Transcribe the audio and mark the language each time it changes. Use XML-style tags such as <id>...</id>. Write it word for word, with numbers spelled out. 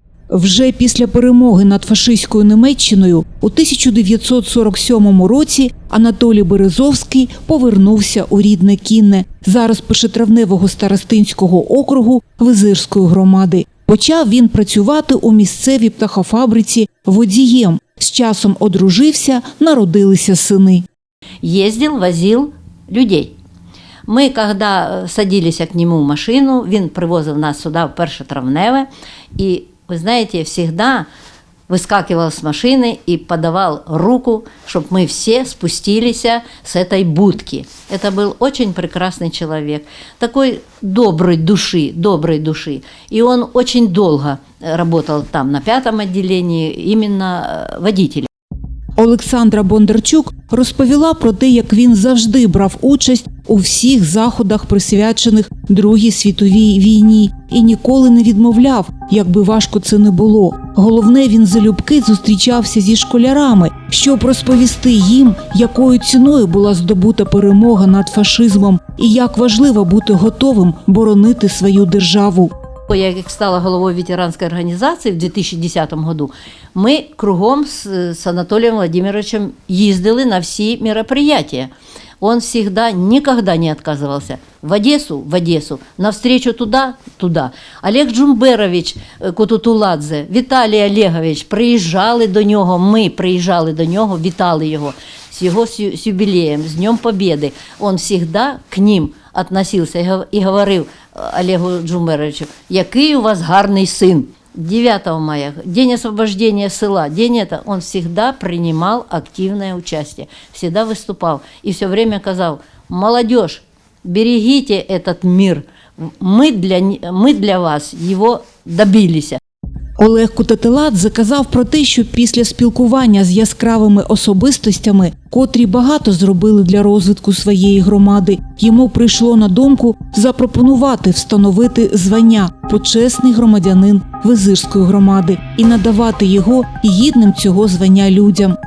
<uk>Вже після перемоги над фашистською Німеччиною у тисяча дев'ятсот сорок сьомому році Анатолій Березовський повернувся у рідне Кінне, зараз першотравневого Старостинського округу Визирської громади. Почав він працювати у місцевій птахофабриці водієм. З часом одружився, народилися сини.</uk> <ru>Ездил, возил людей. Мы, когда садились к нему в машину,</ru> <uk>він привозив нас</uk> <ru>сюда, в Першотравневе, и, вы знаете, всегда выскакивал с машины и подавал руку, чтобы мы все спустились с этой будки. Это был очень прекрасный человек, такой доброй души, доброй души. И он очень долго работал там, на пятом отделении, именно водителем.</ru> <uk>Олександра Бондарчук розповіла про те, як він завжди брав участь у всіх заходах, присвячених Другій світовій війні, і ніколи не відмовляв, як би важко це не було. Головне, він залюбки зустрічався зі школярами, щоб розповісти їм, якою ціною була здобута перемога над фашизмом і як важливо бути готовим боронити свою державу. Я, як стала головою ветеранської організації в дві тисячі десятому году, ми кругом з, з Анатолием Владимировичем їздили на всі мероприятия.</uk> <ru>Он всегда, никогда не отказывался. В Одессу, в Одессу. Навстречу туда, туда.</ru> <uk>Олег Джумберович Кутутуладзе, Віталій Олегович, приїжджали до нього, ми приїжджали до нього, вітали його з його з юбілеєм, з Днем Побєди.</uk> <ru>Он всегда к ним относился</ru> <uk>і говорив Олегу Джумберовичу, який у вас гарний син.</uk> <ru>девятого мая, день освобождения села, день это, он всегда принимал активное участие, всегда выступал и все время сказал: молодежь, берегите этот мир, мы для, мы для вас его добились.</ru> <uk>Олег Кутатиладзе казав про те, що після спілкування з яскравими особистостями, котрі багато зробили для розвитку своєї громади, йому прийшло на думку запропонувати встановити звання «Почесний громадянин Визирської громади» і надавати його гідним цього звання людям.</uk>